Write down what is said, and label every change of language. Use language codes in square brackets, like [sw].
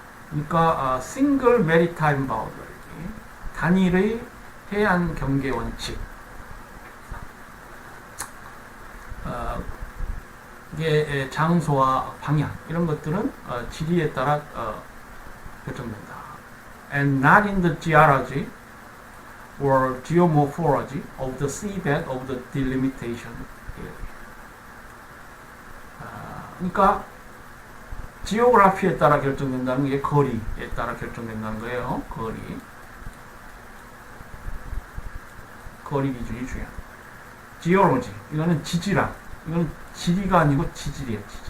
[ko] 그러니까 [en] single maritime boundary, [ko] 단일의 해안 경계 원칙. 이게 장소와 방향 이런 것들은 지리에 따라 결정된다. [en] And not in the geology or geomorphology of the seabed of the delimitation area. [ko] 그러니까 지오그라피에 따라 결정된다는 게 거리에 따라 결정된다는 거예요. 거리 기준이 중요하다. 지오로지 이거는 지질학, 이거는 지리가 아니고 지질이에요.